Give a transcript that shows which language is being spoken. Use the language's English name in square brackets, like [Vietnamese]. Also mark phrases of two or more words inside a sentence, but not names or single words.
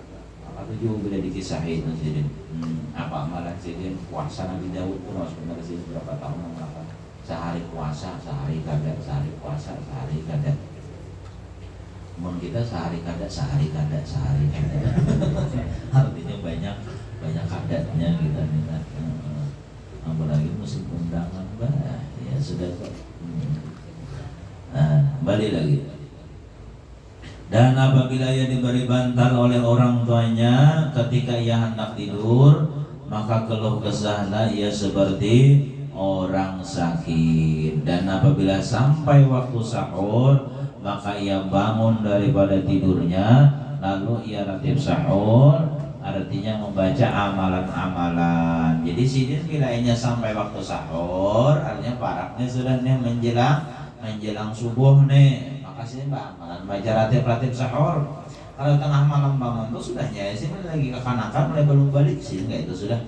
[Banjar] Apa tuh juga bila dikisahin sidin. Apa amalan sidin puasa Nabi Daud pun harus benar sidin berapa tahun melakukan sehari puasa, sehari kada, sehari puasa, sehari kada. Mun kita sehari kada artinya banyak kadatnya kita minta. [Indonesian] Apalagi musim undangan ya sudah kok. Balik lagi. Dan apabila ia diberi bantal oleh orang tuanya ketika ia hendak tidur, maka keluh kesahlah ia seperti orang sakit. Dan apabila sampai waktu sahur, maka ia bangun daripada tidurnya, lalu ia ratib sahur, artinya membaca amalan-amalan. [Banjar] Jadi sidin bilainya sampai waktu sahur, artinya paraknya sudah nih menjelang subuh nih, maka sidin amalan baca ratib sahur. Kalau tengah malam bangun tuh sudahnya sidin lagi kekanakan mulai belum balik sidin nggak itu sudah.